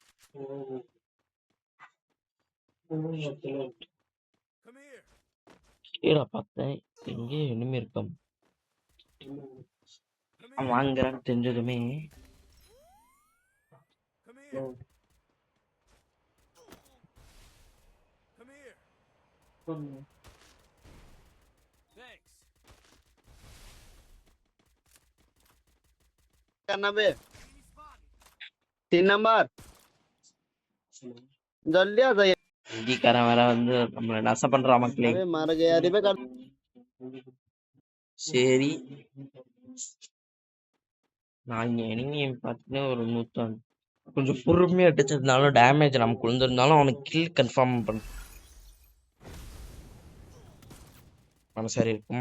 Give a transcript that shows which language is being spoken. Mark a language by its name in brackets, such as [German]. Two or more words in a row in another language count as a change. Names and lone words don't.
[Tamil] கீழே பார்த்தேன், எங்கேயும் இனிமே இருக்கும். அவன் வாங்குறான்னு தெரிஞ்சதுமே [Hindi] करना बे 3 नंबर जल्दी आ जाइए [Tamil] ஹிந்திக்காரன் வேற வந்து நம்மளை நச பண்றான் மக்களே. [Hindi] अबे मर गया रे बे कर [Tamil] சரி, நான் இங்க எனிமியை பார்த்தீங்கன்னா ஒரு 100 கொஞ்சம் பொறுமையா அடிச்சதுனால டேமேஜ் நமக்கு விழுந்திருந்தாலும் அவனுக்கு [English] kill confirm [Tamil] பண்ண மனசாரி இருக்கும்.